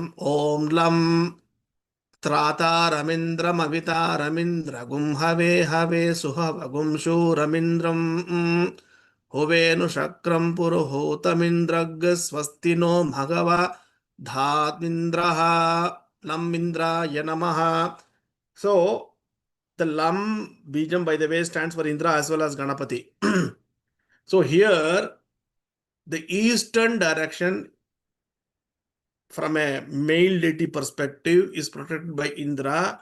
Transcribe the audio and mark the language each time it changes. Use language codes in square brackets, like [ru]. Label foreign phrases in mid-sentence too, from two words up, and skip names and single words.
[sa] ॐ लं त्राता रमिन्द्रम् अविता रमिन्द्र गुं हवे हवे सुहवगुं शूरमिन्द्रम् होवेनु शक्रम् पुरुहोतमिन्द्र स्वस्तिनो भगवा धात्मिन्द्रह लमिन्द्र यानमह. [en] So, the [sa] लं बीजम्, [en] by the way, stands for Indra as well as Ganapati. So, here, the eastern direction from a male deity perspective is protected by Indra.